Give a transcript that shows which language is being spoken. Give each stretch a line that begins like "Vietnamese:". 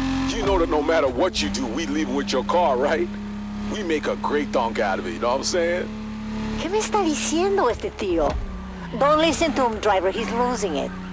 English: You know that no matter what you do, we leave with your car, right? We make a great donk out of it, you know what I'm saying?
Spanish: ¿Qué me está diciendo este tío?
English: Don't listen to him, driver. He's losing it.